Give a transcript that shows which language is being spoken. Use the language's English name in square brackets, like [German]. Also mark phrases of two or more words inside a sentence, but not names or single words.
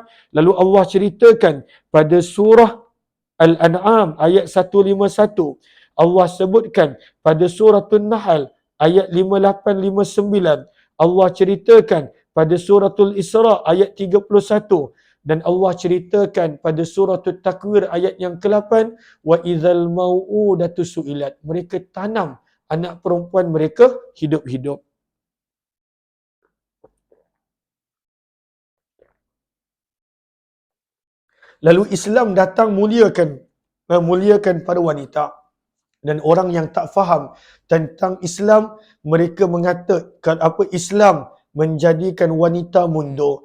[Malay] Lalu Allah ceritakan pada surah Al-An'am ayat 151. Allah sebutkan pada surah An-Nahl ayat 58-59. Allah ceritakan pada suratul Isra ayat 31. Dan Allah ceritakan pada surah At-Takwir ayat yang ke-8, [Arabic] وإذا الموءودة سئلت. [Malay] Mereka tanam anak perempuan mereka hidup-hidup. Lalu Islam datang muliakan para wanita. Dan orang yang tak faham tentang Islam, mereka mengatakan Islam menjadikan wanita mundur.